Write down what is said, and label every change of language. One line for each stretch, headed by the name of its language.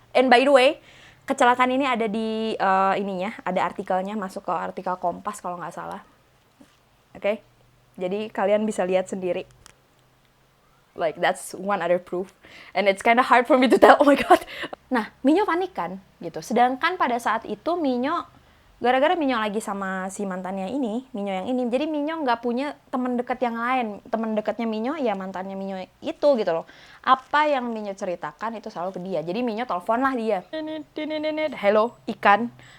English: And by the way,
Indonesian: kecelakaan ini ada di ininya, ada artikelnya, masuk ke artikel Kompas kalau nggak salah. Oke, jadi kalian bisa lihat sendiri.
English: Like that's one other proof, and it's kind of hard for me to tell. Oh my god.
Indonesian: Nah, Minyo panik kan, gitu. Sedangkan pada saat itu Minyo, gara-gara Minyo lagi sama si mantannya ini, Minyo yang ini, jadi Minyo nggak punya teman dekat yang lain. Teman dekatnya Minyo ya mantannya Minyo itu gitu loh. Apa yang Minyo ceritakan itu selalu ke dia. Jadi Minyo telepon lah dia. Hello, ikan.